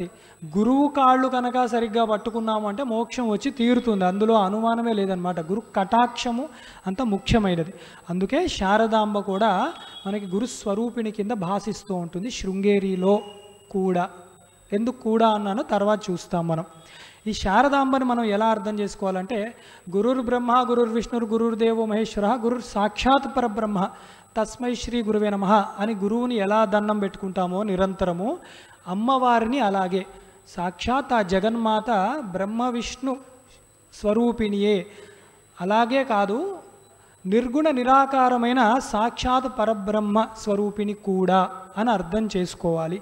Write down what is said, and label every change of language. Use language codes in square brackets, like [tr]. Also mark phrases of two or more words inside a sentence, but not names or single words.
[te] గురువు కాళ్ళు కనుక సరిగ్గా పట్టుకున్నాము అంటే మోక్షం వచ్చి తీరుతుంది, అందులో అనుమానమే లేదనమాట. గురు కటాక్షము అంత ముఖ్యమైనది. అందుకే శారదాంబ కూడా మనకి గురుస్వరూపిణి కింద భాసిస్తూ ఉంటుంది, శృంగేరిలో కూడా. ఎందుకు కూడా అన్నాను తర్వాత చూస్తాం మనం. ఈ శారదాంబని మనం ఎలా అర్థం చేసుకోవాలంటే, [sa] గురుర్ బ్రహ్మ గురుర్ విష్ణుర్ గురుర్దేవో మహేశ్వర గురుర్ సాక్షాత్ పరబ్రహ్మ తస్మై శ్రీ గురువే నమః [te] అని గురువుని ఎలా దండం పెట్టుకుంటామో నిరంతరము, అమ్మవారిని అలాగే. సాక్షాత్ ఆ జగన్మాత బ్రహ్మ విష్ణు స్వరూపిణియే. అలాగే కాదు, నిర్గుణ నిరాకారమైన సాక్షాత్ పరబ్రహ్మ స్వరూపిణి కూడా అని అర్థం చేసుకోవాలి.